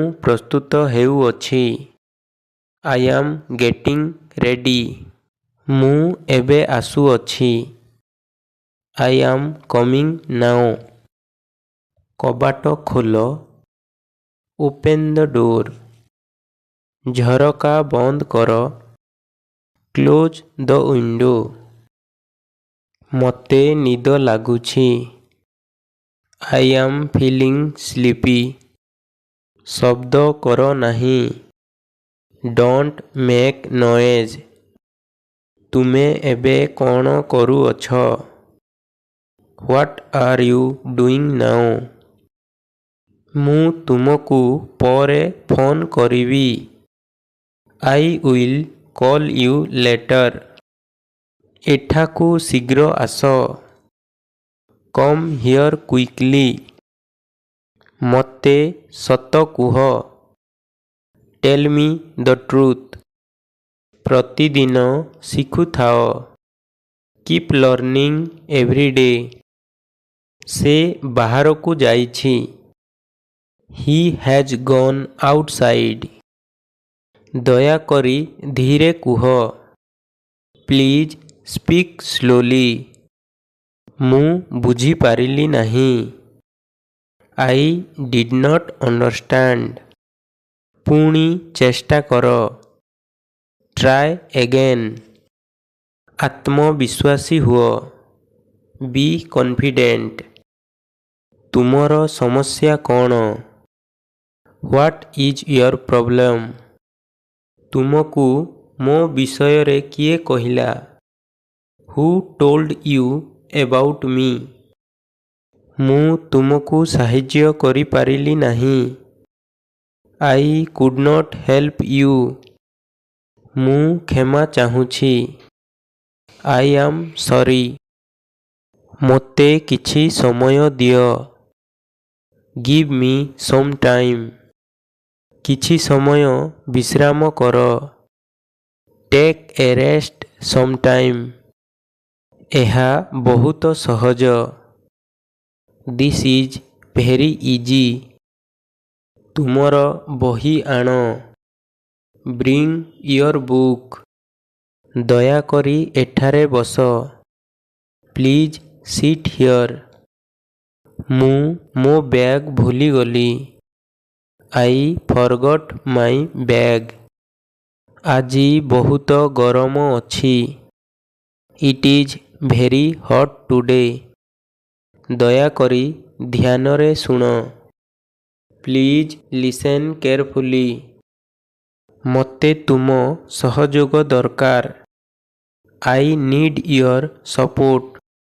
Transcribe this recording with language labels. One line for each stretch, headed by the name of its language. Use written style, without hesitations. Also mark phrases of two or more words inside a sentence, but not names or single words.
Odia: ପ୍ରସ୍ତୁତ ହେଉଅଛି।
English: I am getting ready.
Odia: ମୁଁ ଏବେ ଆସୁଅଛି।
English: I am coming now.
Odia: କବାଟ ଖୋଲ।
English: Open the door.
Odia: ଝରକା ବନ୍ଦ କର।
English: Close the window.
Odia: ମୋତେ ନିଦ ଲାଗୁଛି।
English: I am feeling sleepy.
Odia: ଶବ୍ଦ କର ନାହିଁ।
English: Don't make noise.
Odia: ତୁମେ ଏବେ କ'ଣ କରୁଅଛ?
English: What are you doing now?
Odia: ମୁଁ ତୁମକୁ ପରେ ଫୋନ୍ କରିବି।
English: I will call you later.
Odia: ଏଠାକୁ ଶୀଘ୍ର ଆସ।
English: Come here quickly.
Odia: ମୋତେ ସତ କୁହ।
English: Tell me the truth.
Odia: ପ୍ରତିଦିନ ଶିଖୁଥାଅ।
English: Keep learning every day.
Odia: ସେ ବାହାରକୁ ଯାଇଛି।
English: He has gone outside.
Odia: ଦୟାକରି ଧୀରେ କୁହ।
English: Please speak slowly.
Odia: ମୁଁ ବୁଝିପାରିଲି ନାହିଁ।
English: I did not understand.
Odia: ପୁଣି ଚେଷ୍ଟା କର।
English: Try again.
Odia: ଆତ୍ମବିଶ୍ୱାସୀ ହୁଅ।
English: Be confident.
Odia: ତୁମର ସମସ୍ୟା କ'ଣ?
English: What is your problem?
Odia: ତୁମକୁ ମୋ ବିଷୟରେ କିଏ କହିଲା?
English: Who told you about me?
Odia: ମୁଁ ତୁମକୁ ସାହାଯ୍ୟ କରିପାରିଲି ନାହିଁ।
English: I could not help you.
Odia: ମୁଁ କ୍ଷମା ଚାହୁଁଛି।
English: I am sorry.
Odia: ମୋତେ କିଛି ସମୟ ଦିଅ।
English: Give me some time.
Odia: କିଛି ସମୟ ବିଶ୍ରାମ କର।
English: Take a rest sometime.
Odia: ଏହା ବହୁତ ସହଜ।
English: This is very easy.
Odia: ତୁମର ବହି ଆଣ।
English: Bring your book.
Odia: ଦୟାକରି ଏଠାରେ ବସ।
English: Please sit here.
Odia: ମୁଁ ମୋ ବ୍ୟାଗ୍ ଭୁଲିଗଲି।
English: I forgot my bag.
Odia: ଆଜି ବହୁତ ଗରମ ଅଛି।
English: It is very hot today.
Odia: ଦୟାକରି ଧ୍ୟାନରେ ଶୁଣ।
English: Please listen carefully.
Odia: ମୋତେ ତୁମ ସହଯୋଗ ଦରକାର।
English: I need your support.